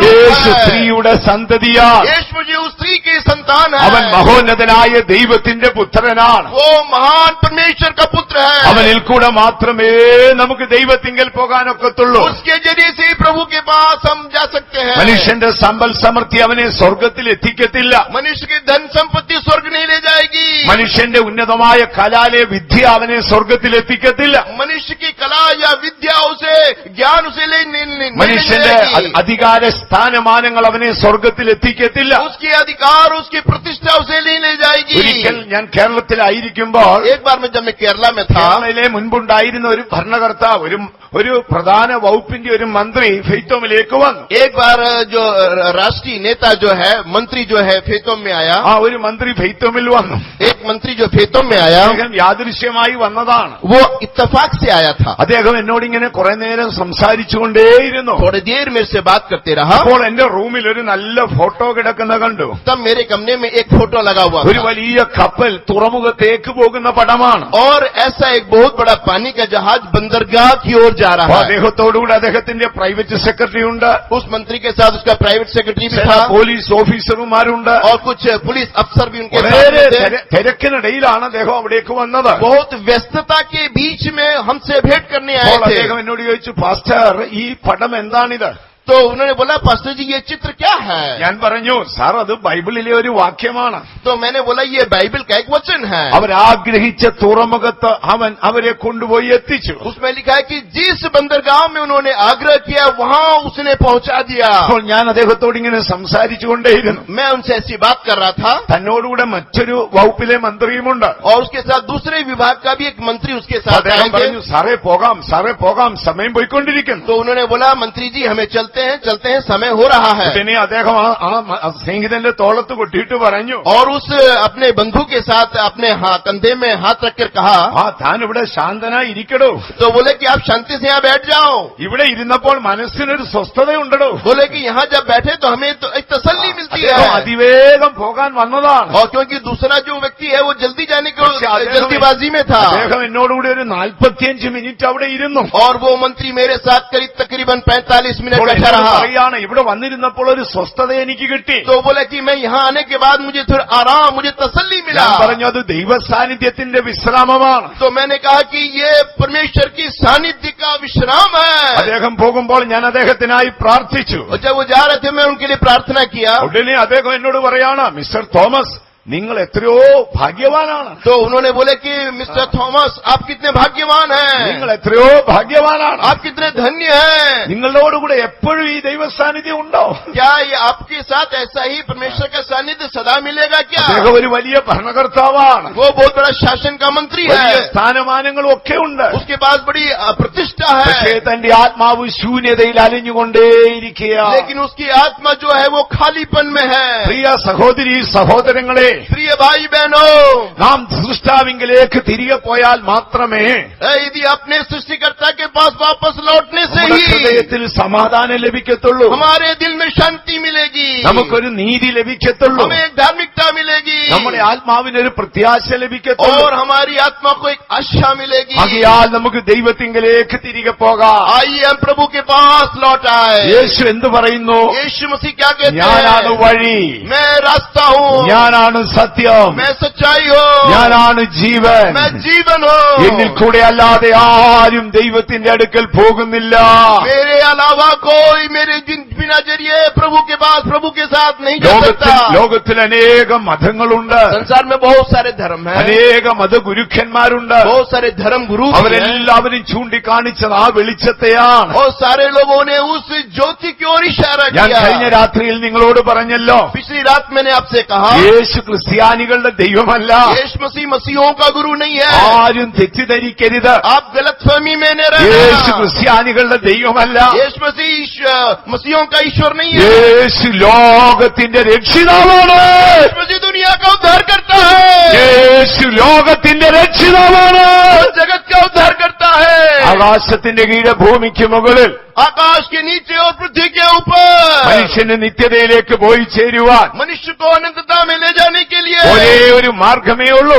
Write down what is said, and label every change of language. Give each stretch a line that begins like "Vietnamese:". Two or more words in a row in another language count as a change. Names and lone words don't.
Malayalam: യേശു
Hindi: है.
Malayalam: സ്ത്രീയുടെ സന്തതിയാണ്.
Hindi: यीशु मसीह उस स्त्री की संतान है.
Malayalam: അവൻ മഹോന്നതനായ ദൈവത്തിന്റെ പുത്രനാണ്.
Hindi: वो महान परमेश्वर का पुत्र है.
Malayalam: അവനിൽ കൂടെ മാത്രമേ നമുക്ക് ദൈവത്തിങ്കൽ പോകാനൊക്കത്തുള്ളൂ.
Hindi: उसके जरिए से ही प्रभु के पास हम जा सकते हैं.
Malayalam: മനുഷ്യന്റെ സമ്പൽ സമൃദ്ധി അവനെ സ്വർഗത്തിൽ എത്തിക്കത്തില്ല.
Hindi: मनुष्य की धन संपत्ति स्वर्ग नहीं ले जाएगी.
Malayalam: മനുഷ്യന്റെ ഉന്നതമായ കലാലയ വിദ്യ അവനെ സ്വർഗത്തിൽ എത്തിക്കത്തില്ല.
Hindi: मनुष्य की कला या विद्या उसे ज्ञान उसे नहीं
Malayalam: മനുഷ്യന്റെ
Hindi: जाएगी.
Malayalam: അധികാര സ്ഥാനമാനങ്ങൾ അവനെ സ്വർഗത്തിൽ എത്തിക്കത്തില്ല.
Hindi: उसके अधिकार उसकी प्रतिष्ठा उसे नहीं ले जाएगी.
Malayalam: ഒരിക്കൽ ഞാൻ കേരളത്തിലായിരിക്കുമ്പോൾ
Hindi: एक बार में जब मैं केरला में था,
Malayalam: കേരളയിലെ മുൻപുണ്ടായിരുന്ന ഒരു ഭരണകർത്താവ് ഒരു പ്രധാന വകുപ്പിന്റെ ഒരു മന്ത്രി ഫെയ്ത്തോമിലേക്ക് വന്നു.
Hindi: एक बार जो राष्ट्रीय नेता जो है, मंत्री जो है फेतोम में आया.
Malayalam: ആ ഒരു മന്ത്രി ഫെയ്ത്തോമിൽ വന്നു.
Hindi: एक मंत्री जो फेतोम में आया,
Malayalam: അദ്ദേഹം യാദൃശ്യമായി വന്നതാണ്.
Hindi: वो इत्तेफाक से आया था.
Malayalam: അദ്ദേഹം എന്നോട് ഇങ്ങനെ കുറെ നേരം സംസാരിച്ചുകൊണ്ടേയിരുന്നു.
Hindi: थोड़ी देर मेरे से बात करते रहा.
Malayalam: അപ്പോൾ എന്റെ റൂമിൽ ഒരു നല്ല ഫോട്ടോ കിടക്കുന്ന കണ്ടു.
Hindi: तब मेरे कमरे में एक फोटो लगा हुआ
Malayalam: ഒരു
Hindi: था
Malayalam: വലിയ കപ്പൽ തുറമുഖത്തേക്ക് പോകുന്ന പടമാണ്.
Hindi: और ऐसा एक बहुत बड़ा पानी का जहाज बंदरगाह की ओर जा
Malayalam: അപ്പൊ
Hindi: रहा है.
Malayalam: അദ്ദേഹത്തോടുകൂടി അദ്ദേഹത്തിന്റെ
English: private secretary
Malayalam: ഉണ്ട്,
Hindi: उस मंत्री के साथ उसका
English: private secretary
Hindi: भी
Malayalam: ചില
Hindi: था
Malayalam: പോലീസ് ഓഫീസർമാരുണ്ട്.
Hindi: और कुछ पुलिस अफसर भी उनके
Malayalam: വളരെ
Hindi: साथ में थे.
Malayalam: തിരക്കിനിടയിലാണ് അദ്ദേഹം അവിടേക്ക് വന്നത്.
Hindi: बहुत व्यस्तता के बीच में हमसे भेंट करने आए
Malayalam: അപ്പോൾ
Hindi: थे.
Malayalam: അദ്ദേഹം എന്നോട് ചോദിച്ചു, പാസ്റ്റർ ഈ പടം എന്താണിത്?
Hindi: तो उन्होंने बोला, पास्टर जी ये चित्र क्या है?
Malayalam: ഞാൻ പറഞ്ഞു, സാർ അത് ബൈബിളിലെ ഒരു വാക്യമാണ്.
Hindi: तो मैंने बोला ये बाइबल का एक वचन है.
Malayalam: അവരാഗ്രഹിച്ച തുറമുഖത്ത് അവൻ അവരെ കൊണ്ടുപോയി എത്തിച്ചു.
Hindi: उसमें लिखा है कि जिस बंदरगाह में उन्होंने आग्रह किया वहां उसने पहुंचा दिया.
Malayalam: അപ്പോൾ ഞാൻ അദ്ദേഹത്തോട് ഇങ്ങനെ സംസാരിച്ചുകൊണ്ടേയിരുന്നു.
Hindi: मैं उनसे ऐसी बात कर रहा था
Malayalam: തന്നോടുകൂടെ മറ്റൊരു വകുപ്പിലെ മന്ത്രിയുമുണ്ട്.
Hindi: और उसके साथ दूसरे विभाग का भी एक मंत्री उसके साथ
Malayalam: അദ്ദേഹം
Hindi: आए थे.
Malayalam: പറഞ്ഞു, സാറേ പോകാം സമയം പോയിക്കൊണ്ടിരിക്കുന്നു.
Hindi: तो उन्होंने बोला, मंत्री जी हमें चलते हैं समय हो रहा है.
Malayalam: ഉടനെ അദ്ദേഹം ആ സ്നേഹിതന്റെ തോളത്ത് കൊട്ടിയിട്ട് പറഞ്ഞു,
Hindi: और उस अपने बंधु के साथ अपने कंधे में हाथ रखकर कहा,
Malayalam: താൻ ഇവിടെ ശാന്തനായി ഇരിക്കടോ.
Hindi: तो बोले कि आप शांति से यहाँ बैठ जाओ.
Malayalam: ഇവിടെ ഇരുന്നപ്പോൾ മനസ്സിനൊരു സ്വസ്ഥതയുണ്ടടോ.
Hindi: बोले कि यहाँ जब बैठे तो हमें तो एक तसल्ली मिलती
Malayalam: അദ്ദേഹം
Hindi: है.
Malayalam: അതിവേഗം പോകാൻ വന്നതാണ്.
Hindi: और क्योंकि दूसरा जो व्यक्ति है वो जल्दी जाने को
Malayalam: പക്ഷേ
Hindi: जल्दीबाजी में था.
Malayalam: അദ്ദേഹം എന്നോടുകൂടി ഒരു 45 മിനിറ്റ് അവിടെ ഇരുന്നു.
Hindi: और वो मंत्री मेरे साथ तकरीबन 45 मिनट
Malayalam: അപ്പോൾ
Hindi: बैठा
Malayalam: എന്നോട്
Hindi: रहा.
Malayalam: പറയാണ്, ഇവിടെ വന്നിരുന്നപ്പോൾ ഒരു സ്വസ്ഥത എനിക്ക് കിട്ടി.
Hindi: तो बोला कि मैं यहाँ आने के बाद मुझे थोड़ा आराम, मुझे तसल्ली मिला.
Malayalam: ഞാൻ പറഞ്ഞു, അത് ദൈവ സാന്നിധ്യത്തിന്റെ വിശ്രാമമാണ്.
Hindi: तो मैंने कहा कि ये परमेश्वर की सानिध्य का विश्राम है.
Malayalam: അദ്ദേഹം പോകുമ്പോൾ ഞാൻ അദ്ദേഹത്തിനായി പ്രാർത്ഥിച്ചു.
Hindi: और जब वो जा रहे थे मैं उनके लिए प्रार्थना किया.
Malayalam: ഉടനെ അദ്ദേഹം എന്നോട് പറയാണ്, മിസ്റ്റർ തോമസ് നിങ്ങൾ എത്രയോ ഭാഗ്യവാനാണ്.
Hindi: तो उन्होंने बोले कि मिस्टर थॉमस आप कितने भाग्यवान
Malayalam: നിങ്ങൾ
Hindi: हैं,
Malayalam: എത്രയോ ഭാഗ്യവാനാണ്.
Hindi: आप कितने धन्य हैं.
Malayalam: നിങ്ങളോടുകൂടെ എപ്പോഴും ഈ ദൈവ സാന്നിധ്യം ഉണ്ടോ?
Hindi: क्या ये आपके साथ ऐसा ही परमेश्वर का सानिध्य सदा मिलेगा क्या?
Malayalam: അദ്ദേഹം ഒരു വലിയ ഭരണകർത്താവാണ്.
Hindi: वो बहुत बड़ा शासन का मंत्री
Malayalam: വലിയ
Hindi: है,
Malayalam: സ്ഥാനമാനങ്ങളും ഒക്കെ ഉണ്ട്.
Hindi: उसके पास बड़ी प्रतिष्ठा
Malayalam: പക്ഷേ
Hindi: है,
Malayalam: തന്റെ ആത്മാവ് ശൂന്യതയിൽ അലിഞ്ഞുകൊണ്ടേയിരിക്കുകയാണ്.
Hindi: लेकिन उसकी आत्मा जो है वो खालीपन में है.
Malayalam: പ്രിയ സഹോദരി സഹോദരങ്ങളെ,
Hindi: प्रिय भाई बहनों,
Malayalam: നാം സൃഷ്ടാവിങ്കിലേക്ക് തിരികെ പോയാൽ മാത്രമേ
Hindi: यदि अपने सृष्टिकर्ता के पास वापस लौटने से
Malayalam: നമ്മുടെ
Hindi: ही
Malayalam: ഹൃദയത്തിൽ സമാധാനം ലഭിക്കത്തുള്ളൂ.
Hindi: हमारे दिल में शांति मिलेगी,
Malayalam: നമുക്കൊരു നീതി ലഭിക്കത്തുള്ളൂ.
Hindi: हमें एक धार्मिकता मिलेगी
Malayalam: നമ്മുടെ ആത്മാവിനൊരു പ്രത്യാശ ലഭിക്കത്തുള്ളൂ.
Hindi: और हमारी आत्मा को एक आशा मिलेगी.
Malayalam: ആകയാൽ നമുക്ക് ദൈവത്തിങ്കിലേക്ക് തിരികെ പോകാം.
Hindi: आइए हम प्रभु के पास लौट आए.
Malayalam: യേശു എന്ത് പറയുന്നു?
Hindi: यीशु मसीह क्या कहते
Malayalam: ഞാനാണ്
Hindi: हैं?
Malayalam: വഴി,
Hindi: मैं रास्ता हूँ,
Malayalam: ഞാനാണ് സത്യം,
Hindi: मैं सच्चाई हूँ,
Malayalam: ഞാനാണ് ജീവൻ.
Hindi: मैं जीवन
Malayalam: എന്നിൽ
Hindi: हूँ.
Malayalam: കൂടെ അല്ലാതെ ആരും ദൈവത്തിന്റെ അടുക്കൽ പോകുന്നില്ല.
Hindi: मेरे अलावा कोई मेरे बिना जरिए प्रभु के पास प्रभु के साथ नहीं जा सकता.
Malayalam: ലോകത്തിൽ അനേകം മതങ്ങളുണ്ട്,
Hindi: संसार में बहुत सारे धर्म हैं,
Malayalam: അനേക മതഗുരുക്കന്മാരുണ്ട്.
Hindi: बहुत सारे धर्म गुरु भी हैं.
Malayalam: അവരെല്ലാവരും ചൂണ്ടിക്കാണിച്ചത് ആ വെളിച്ചത്തെയാണ്.
Hindi: और सारे लोगों ने उस ज्योति की ओर इशारा
Malayalam: ഞാൻ കഴിഞ്ഞ
Hindi: किया.
Malayalam: രാത്രിയിൽ നിങ്ങളോട് പറഞ്ഞല്ലോ,
Hindi: पिछली रात मैंने आपसे कहा
Malayalam: യേശു ക്രിസ്ത്യാനികളുടെ ദൈവമല്ല.
Hindi: यीशु मसीह मसीहों का गुरु नहीं है.
Malayalam: ആരും തെറ്റിദ്ധരിക്കരുത്.
Hindi: आप गलतफहमी में न
Malayalam: യേശു
Hindi: रहना.
Malayalam: ക്രിസ്ത്യാനികളുടെ ദൈവമല്ല.
Hindi: यीशु मसीह मसीहों का ईश्वर नहीं है.
Malayalam: യേശു ലോകത്തിന്റെ രക്ഷിതാവാണ്.
Hindi: यीशु मसीह दुनिया का उद्धार करता है,
Malayalam: യേശു ലോകത്തിന്റെ രക്ഷിതാവാണ്.
Hindi: वो जगत का उद्धार करता है.
Malayalam: അവൻ ആകാശത്തിന്റെ കീഴെ ഭൂമിക്ക് മുകളിൽ
Hindi: आकाश के नीचे और पृथ्वी के ऊपर
Malayalam: മനുഷ്യന് നിത്യതയിലേക്ക് പോയി ചേരുവാൻ
Hindi: मनुष्य को अनंतता में ले जाने के लिए
Malayalam: ഒരേ ഒരു മാർഗമേ ഉള്ളൂ.